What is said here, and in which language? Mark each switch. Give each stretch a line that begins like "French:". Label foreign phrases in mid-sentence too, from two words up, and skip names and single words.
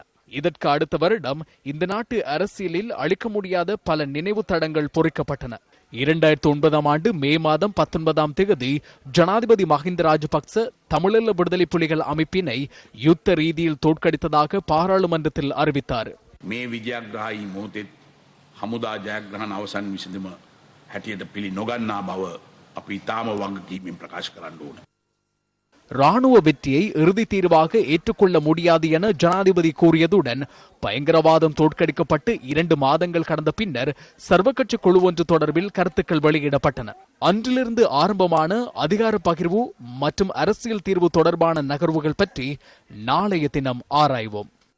Tamil: இதற்கு அடுத்த வருடம் இந்த நாட்டு அரசியலில் அளிக்க முடியாத பல நினைவு தடங்கள் பொறிக்கப்பட்டன. 2009 ஆண்டு மே மாதம் 19ஆம் தேதி ஜனாதிபதி மஹிந்த ராஜபக்ச தமிழீழ விடுதலை புலிகள் அமைப்பினை யுத்த ரீதியில் தோற்கடித்ததாக பாராளுமன்றத்தில் அறிவித்தார்.
Sinhala: හමුදා ජයග්‍රහණ අවසන් විසඳුම හැටියට පිළි නොගන්නා බව අපි තාම වගකීමෙන් ප්‍රකාශ කරන්න ඕන.
Tamil: ராணுவ வெற்றியை இறுதி தீர்வாக ஏற்றுக்கொள்ள முடியாது என ஜனாதிபதி கூறியதுடன் பயங்கரவாதம் தோற்கடிக்கப்பட்டு 2 மாதங்கள் கடந்த பின்னர் சர்வகட்சி குழு ஒன்று தொடர்பில் கருத்துக்கள் வெளியிடப்பட்டன. அன்றிலிருந்து ஆரம்பமான அதிகார பகிர்வு மற்றும் அரசியல் தீர்வு தொடர்பான நகர்வுகள் பற்றி நாளைய தினம் ஆராய்வோம்.